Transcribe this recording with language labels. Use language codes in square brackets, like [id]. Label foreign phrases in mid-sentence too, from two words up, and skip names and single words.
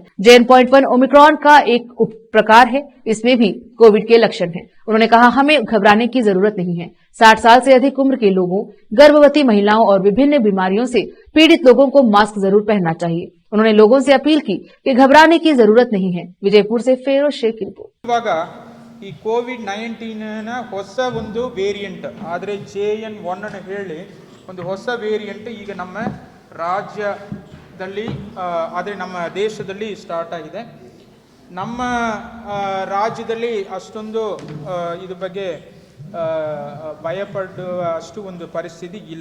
[hi] JN.1 ओमिक्रॉन का एक उप प्रकार है, इसमें भी कोविड के लक्षण हैं। उन्होंने कहा, हमें घबराने की जरूरत नहीं है। 60 साल से अधिक उम्र के लोगों, गर्भवती महिलाओं और विभिन्न बीमारियों से पीड़ित लोगों को मास्क जरूर पहनना चाहिए। उन्होंने लोगों से अपील की कि घबराने की जरूरत नहीं है। विजयपुर से फेरोज शेख की रिपोर्ट। [kn] ಇವಾಗ ಈ ಕೋವಿಡ್-19ನ ಹೊಸ ಒಂದು ವೇರಿಯಂಟ್ ಆದರೆ JN.1 ಅನ್ನು ಹೇಳಿ ಒಂದು ಹೊಸ ವೇರಿಯಂಟ್ ಈಗ ನಮ್ಮ ರಾಜ್ಯದಲ್ಲಿ ಆದರೆ ನಮ್ಮ ದೇಶದಲ್ಲಿ ಸ್ಟಾರ್ಟ್ ಆಗಿದೆ. ನಮ್ಮ ರಾಜ್ಯದಲ್ಲಿ ಅಷ್ಟೊಂದು ಇದ್ರ ಬಗ್ಗೆ ಭಯಪಡುವ ಅಷ್ಟು ಒಂದು ಪರಿಸ್ಥಿತಿ ಇಲ್ಲ.